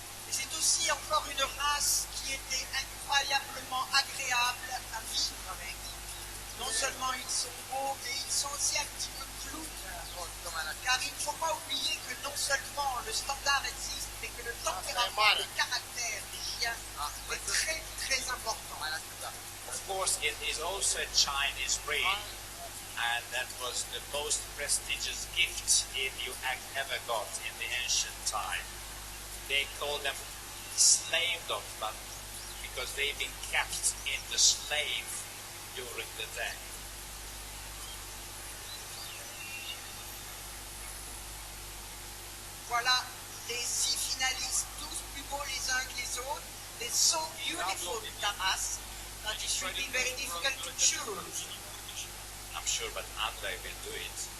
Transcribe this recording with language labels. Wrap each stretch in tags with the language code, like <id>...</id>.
<fr>C'est aussi encore une race qui était incroyablement agréable à vivre avec. Non seulement ils sont beaux, mais ils sont aussi un petit peu clous. Car il ne faut pas oublier que non seulement le standard existe, mais que le tempérament, le caractère des chiens est très très important.</fr> <en>Of course, it is also a Chinese breed, and that was the most prestigious gift if you ever got in the ancient time. They called them slave dogs, but because they've been kept in the slave during the day.</en> <fr>Voilà les 6 finalistes, tous plus beaux les uns que les autres.</fr> <en>They so beautiful, Tamas, that it should be very difficult to choose. I'm sure, but Andre will do it.</en>